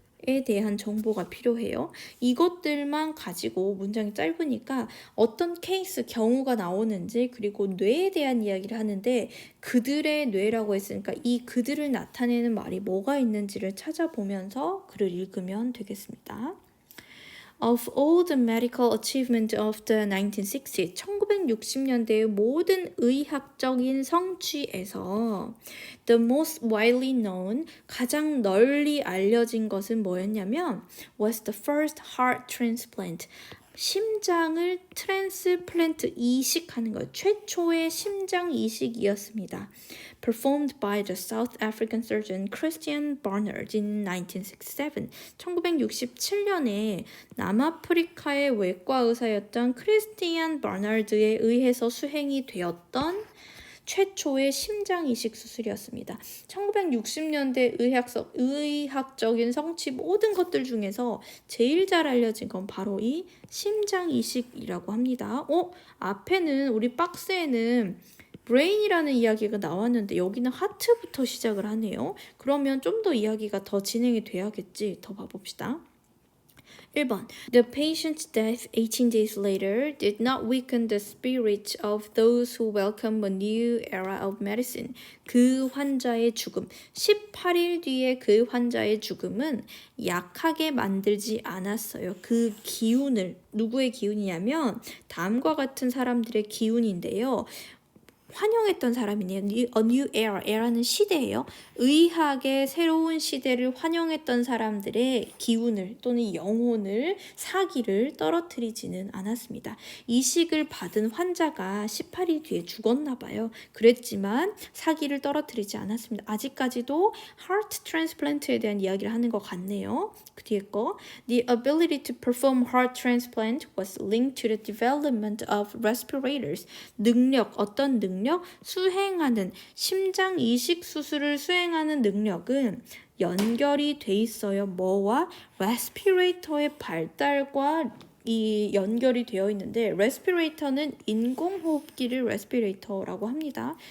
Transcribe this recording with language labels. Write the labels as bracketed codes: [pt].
[ko] 에 대한 정보가 필요해요. 이것들만 가지고 문장이 짧으니까 어떤 케이스 경우가 나오는지 그리고 뇌에 대한 이야기를 하는데 그들의 뇌라고 했으니까 이 그들을 나타내는 말이 뭐가 있는지를 찾아보면서 글을 읽으면 되겠습니다. [en] Of all the medical achievement of the 1960s, [ko] 1960년대의 모든 의학적인 성취에서 [en] the most widely known, [ko] 가장 널리 알려진 것은 뭐였냐면 [en] was the first heart transplant. [ko] 심장을 트랜스플랜트 이식하는 것, 최초의 심장 이식이었습니다. [en] Performed by the South African surgeon Christian Barnard in 1967. [ko] 1967년에 남아프리카의 외과 의사였던 크리스티안 바나르드에 의해서 수행이 되었던 최초의 심장 이식 수술이었습니다. 1960년대 의학적인 성취 모든 것들 중에서 제일 잘 알려진 건 바로 이 심장 이식이라고 합니다. 앞에는 우리 박스에는 브레인이라는 이야기가 나왔는데 여기는 하트부터 시작을 하네요. 그러면 좀 더 이야기가 더 진행이 돼야겠지. 더 봐봅시다. 1번. [en] The patient's death 18 days later did not weaken the spirit of those who welcome a new era of medicine. [ko] 그 환자의 죽음. 18일 뒤에 그 환자의 죽음은 약하게 만들지 않았어요. 그 기운을, 누구의 기운이냐면 다음과 같은 사람들의 기운인데요. 환영했던 사람이네요. A new era, era는 시대예요. 의학의 새로운 시대를 환영했던 사람들의 기운을 또는 영혼을, 사기를 떨어뜨리지는 않았습니다. 이식을 받은 환자가 18일 뒤에 죽었나 봐요. 그랬지만 사기를 떨어뜨리지 않았습니다. 아직까지도 heart transplant에 대한 이야기를 하는 것 같네요. 그 뒤에 거 [en] The ability to perform heart transplant was linked to the development of respirators. [ko] 능력, 어떤 능력? 수행하는 심장 이식 수술을 수행하는 능력은 연결이 돼 있어요. 뭐와? 레스피레이터의 발달과 이 연결이 되어 있는데 레스피레이터는 인공호흡기를 레스피레이터라고 합니다.